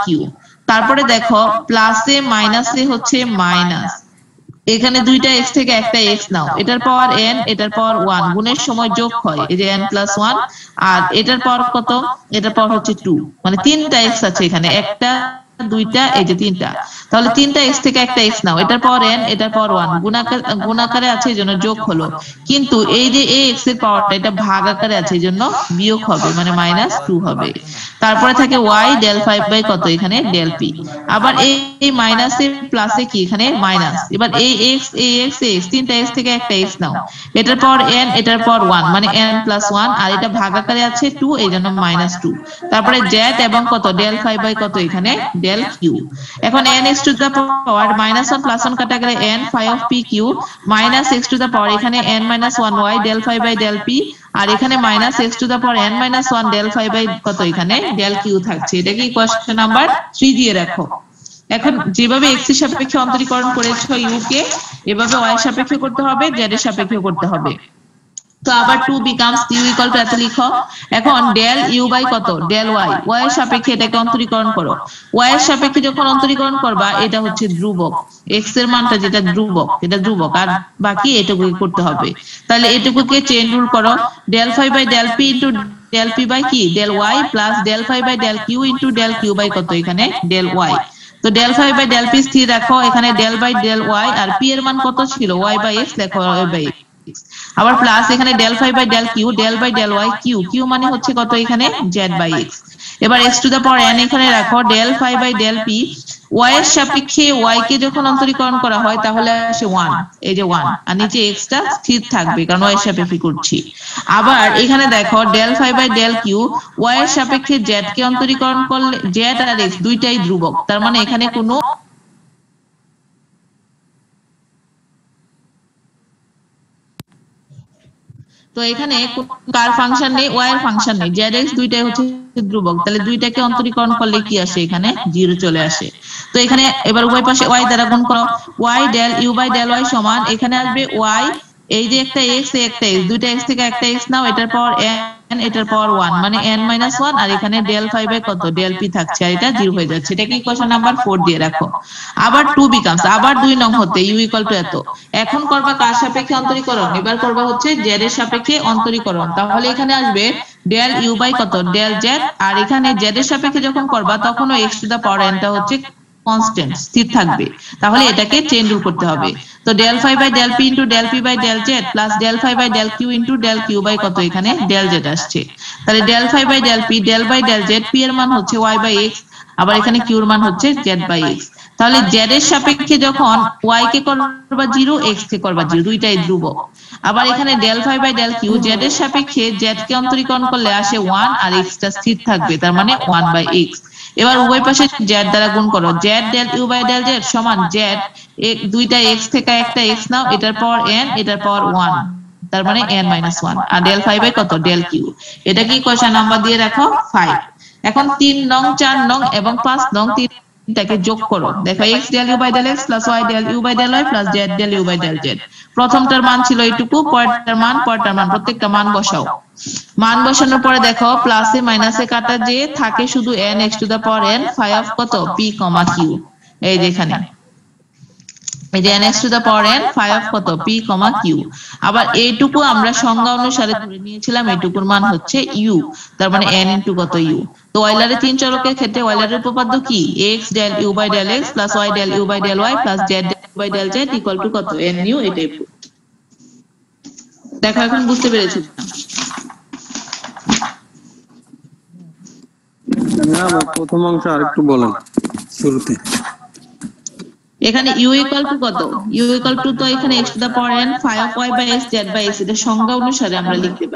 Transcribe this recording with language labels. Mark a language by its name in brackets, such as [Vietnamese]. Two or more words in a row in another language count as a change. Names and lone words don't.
[Bangla] তারপরে দেখো প্লাসে মাইনাসে হচ্ছে মাইনাস, এখানে দুইটা x থেকে একটা x নাও, এটার পাওয়ার n এটার পাওয়ার 1, গুণের সময় যোগ হয় এই যে [English] n plus 1, [Bangla] আর এটার পাওয়ার কত, এটার পাওয়ার হচ্ছে 2, মানে তিনটা x আছে এখানে, একটা দুইটা এই যে তিনটা। তাহলে তিনটা x থেকে একটা x নাও, এটার পাওয়ার n এটার পাওয়ার 1, গুণাকারে আছে এজন্য যোগ হলো, কিন্তু এই যে x এর পাওয়ারটা এটা ভাগ আকারে আছে এজন্য বিয়োগ হবে মানে মাইনাস 2 হবে। তারপরে থাকে [English] y del 5 by [Bangla] কত এখানে [English] del p, [Bangla] আবার এই মাইনাসে প্লাসে কি এখানে মাইনাস, এবার এই x তিনটা x থেকে একটা x নাও, এটার পাওয়ার n এটার পাওয়ার 1 মানে [English] n plus 1, [Bangla] আর এটা ভাগ আকারে আছে 2 এইজন্য মাইনাস 2। তারপরে z এবং কত [English] del 5 by [Bangla] কত এখানে [English] del q। এখন n x to the power minus 1 plus 1 [Bangla] কাটা গেলে [English] n phi of p q minus x to the power এখানে n minus 1 y del 5 by del p, [Bangla] আর এখানে [English] মাইনাস x to the power n minus 1 del 5 by [Bangla] কত এখানে [English] del q থাকছে। [Bangla] এটা কি [English] question number [Bangla] 3 দিয়ে রাখো। এখন যেভাবে x এর সাপেক্ষে অন্তরীকরণ করেছো u কে, এভাবে y এর সাপেক্ষে করতে হবে, z এর সাপেক্ষে করতে হবে। তো আবার [English] 2 becomes u equal to [Bangla] এত লিখো। এখন [English] del u [Bangla] বাই কত [English] del y, [Bangla] y এর সাপেক্ষে এটাকে অন্তরীকরণ করো। y এর সাপেক্ষে যখন অন্তরীকরণ করবা এটা হচ্ছে ধ্রুবক, x এর মানটা যেটা ধ্রুবক এটা ধ্রুবক, আর বাকি এটুকু করতে হবে। তাহলে এটুকুকে [English] chain rule [Bangla] করো, [English] del phi by del p into del p by [Bangla] কি [English] del y plus del phi by del q into del q by [Bangla] কত এখানে [English] del y। [Bangla] তো [English] del phi by del p [Bangla] স্থির রাখো, এখানে [English] del by del y, [Bangla] আর p এর মান কত ছিল [English] y by x, [Bangla] লেখো [English] y by x. [Bangla] আবার প্লাস এখানে [English] del phi by del q, del by del y, [Bangla] q মানে হচ্ছে কত এখানে [English] z by x. [Bangla] এবার [English] x to the power n [Bangla] এখানে রাখো, [English] del phi by del p, [Bangla] y এর সাপেক্ষে y কে যখন অন্তরীকরণ করা হয় তাহলে আসে 1, এই যে 1, আর নিচে x টা স্থির থাকবে কারণ y এর সাপেক্ষে করছি। আবার এখানে দেখো [English] del phi by del q, [Bangla] y এর সাপেক্ষে z কে অন্তরীকরণ করলে z আর x দুইটাই ধ্রুবক, তার মানে এখানে কোনো তো এখানে কার ফাংশন নেই, y এর ফাংশন নেই, z x দুইটাই হচ্ছে ধ্রুবক, তাহলে দুইটাকে অন্তরীকরণ করলে কি আসে এখানে 0 চলে আসে। তো এখানে এবার উভয় পাশে y দ্বারা গুণ করো, [English] y del u by del y [Bangla] সমান এখানে আসবে y, এই যে একটা x একটা x, দুইটা x থেকে একটা x নাও, এটার পাওয়ার n এটার পাওয়ার 1 মানে n - 1, আর এখানে [English] del phi by [Bangla] কত [English] del p [Bangla] থাকছে, আর এটা 0 হয়ে যাচ্ছে। এটাকে [English] equation number [Bangla] 4 দিয়ে রাখো। আবার [English] 2 becomes [Bangla] আবার 2 নং হতে [English] u equal to [Bangla] এত। এখন করবা কার সাপেক্ষে অন্তরীকরণ, এবার করবা হচ্ছে z এর সাপেক্ষে অন্তরীকরণ। তাহলে এখানে আসবে [English] del u by [Bangla] কত [English] del z, [Bangla] আর এখানে z এর সাপেক্ষে যখন করবা তখনও [English] x to the power n [Bangla] টা হচ্ছে কনস্ট্যান্ট স্থির থাকবে, তাহলে এটাকে [English] chain rule [Bangla] করতে হবে। তো [English] del phi by del p into del p by del z plus del phi by del q into del q by [Bangla] কত এখানে [English] del z [Bangla] আসছে। তাহলে [English] del phi by del p del by del z, [Bangla] p এর মান হচ্ছে [English] y by x, [Bangla] আবার এখানে q এর মান হচ্ছে [English] z by x. [Bangla] তাহলে z এর সাপেক্ষে যখন y কে করবা 0, x কে করবা 0, দুইটাই ধ্রুবক। আবার এখানে [English] del phi by del q, [Bangla] z এর সাপেক্ষে z কে অন্তরীকরণ করলে আসে 1, আর x টা স্থির থাকবে, তার মানে [English] 1 by x. [Bangla] এবার উভয় পাশে z দ্বারা গুণ করো, [English] z del u by del z [Bangla] সমান z, দুইটা x থেকে একটা x নাও, এটার পাওয়ার n এটার পাওয়ার 1, তার মানে n - 1, আর [English] del phi by [Bangla] কত [English] del q। [Bangla] এটা কি [English] equation number [Bangla] দিয়ে রাখো 5। এখন 3 নং 4 নং এবং 5 নং তিনটাকে যোগ করো, দেখো [English] x del u by del x plus y del u by del y plus z del u by del z. [Bangla] প্রথমটার মান ছিল এইটুকু, পরেরটার মান প্রত্যেকটা মান বসাও। মান বসানোর পরে দেখো প্লাসে মাইনাসে কাটা যে থাকে শুধু [English] n x to the power n phi of [Bangla] কত p, q, এই যেখানে এই যে [English] n x to the power n phi of [Bangla] কত p, q। আবার এইটুকু আমরা সংজ্ঞা অনুসারে ধরে নিয়েছিলাম এইটুকুর মান হচ্ছে u, তার মানে [English] n into [Bangla] কত u। তো অয়লারের তিন চলকের ক্ষেত্রে অয়লারের উপপাদ্য কি, [English] x del u বাই del x প্লাস y del u বাই del y প্লাস z del u বাই del z ইকুয়াল টু [Bangla] কত [English] nu। [Bangla] এটাই দেখো এখন বুঝতে পেরেছো না? প্রথম অংশ আরেকটু বলেন শুরুতে। এখানে [English] u equal to [Bangla] কত, [English] u equal to [Bangla] তো এখানে [English] x to the power n phi of y by x z by x [Bangla] z বাই x, এটা সংজ্ঞা অনুসারে আমরা লিখতে পারি।